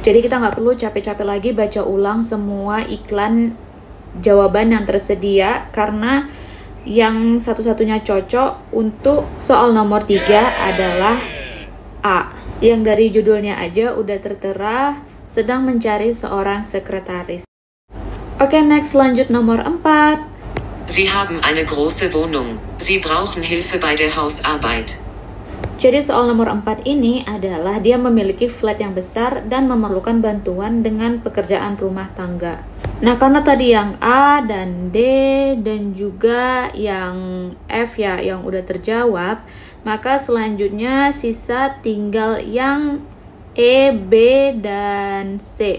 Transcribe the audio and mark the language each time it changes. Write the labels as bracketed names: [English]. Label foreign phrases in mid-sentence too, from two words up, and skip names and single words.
[Indonesian] Jadi kita nggak perlu capek-capek lagi baca ulang semua iklan jawaban yang tersedia, karena yang satu-satunya cocok untuk soal nomor 3 adalah A, yang dari judulnya aja udah tertera sedang mencari seorang sekretaris. Oke, next, lanjut nomor 4. [German] Sie haben eine große Wohnung. Sie brauchen Hilfe bei der Hausarbeit. [Indonesian] Jadi soal nomor 4 ini adalah dia memiliki flat yang besar dan memerlukan bantuan dengan pekerjaan rumah tangga. Nah, karena tadi yang A dan D dan juga yang F ya yang udah terjawab, maka selanjutnya sisa tinggal yang E, B, dan C.